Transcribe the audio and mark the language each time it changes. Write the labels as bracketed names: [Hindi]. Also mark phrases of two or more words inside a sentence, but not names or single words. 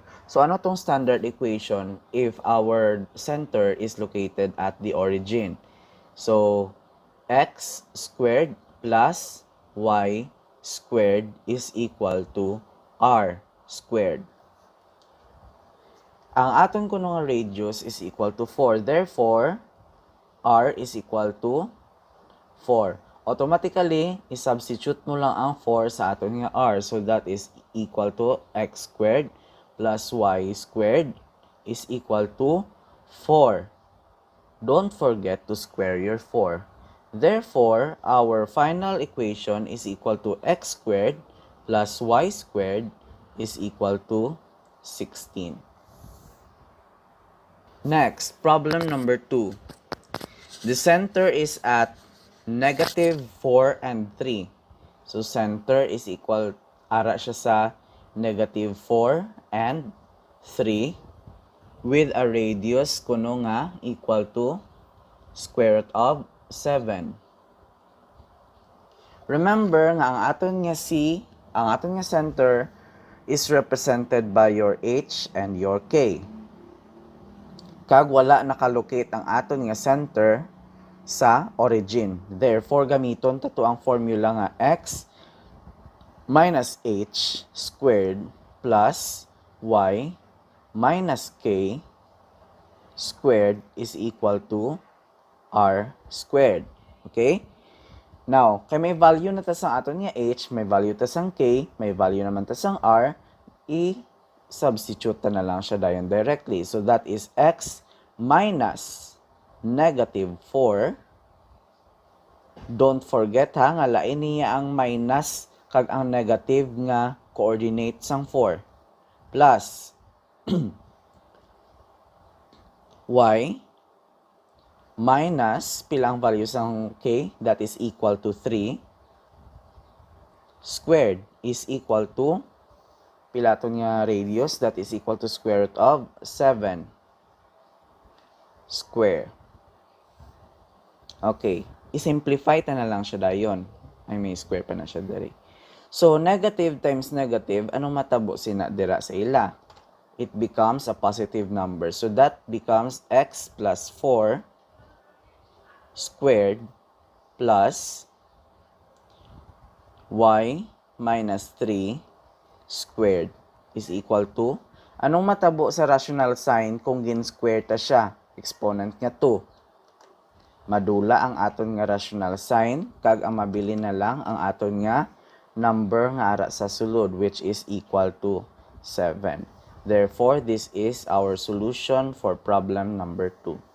[English] So, [Hiligaynon] ano tong [English] standard equation if our center is located at the origin? So, x squared plus y squared is equal to r squared. [Hiligaynon] Ang aton kuno nga [English] radius is equal to 4. Therefore, r is equal to 4. [Hiligaynon] automatically, i-substitute mo lang ang 4 sa aton nga r. [English] So, that is equal to x squared plus y squared is equal to 4. Don't forget to square your 4. Therefore, our final equation is equal to x squared plus y squared is equal to 16. Next, problem number 2. The center is at negative 4 and 3. So, center is equal, [Hiligaynon] ara siya sa [English] negative 4 and 3 with a radius [Hiligaynon] kuno nga [English] equal to square root of 7. Remember [Hiligaynon] nga ang aton nga ang aton nga [English] center is represented by your H and your K. [Hiligaynon] Kag wala nakalocate ang aton nga center sa origin. [English] Therefore, [Hiligaynon] gamiton tato ang formula nga [English] x minus h squared plus y minus k squared is equal to r squared. Okay? Now, [Hiligaynon] kay may value na ta sa aton nga h, may value ta sang k, may value naman ta sang r, i-substitute na lang siya dayon directly. [English] So, that is x minus negative 4. Don't forget [Hiligaynon] ha, nga lain niya ang minus kag ang negative nga coordinate sang 4. [English] Plus y minus [Hiligaynon] pilang value sang [English] k, that is equal to 3 squared is equal to [Hiligaynon] pilato nga radius, [English] that is equal to square root of 7 square. [Hiligaynon] Okay, i-simplify ta na lang siya dayon. Ay, may square pa na siya diri. [English] So, negative times negative, [Hiligaynon] anong matabo sina dira sa ila? [English] It becomes a positive number. So, that becomes x plus 4 squared plus y minus 3 squared is equal to, [Hiligaynon] anong matabo sa [English] rational sign [Hiligaynon] kung gin-square ta siya? Exponent nga 2. Madula ang aton nga [English] rational sign, [Hiligaynon] kag ang mabili na lang ang aton nga number nga ara sa sulod, [English] which is equal to 7. Therefore, this is our solution for problem number 2.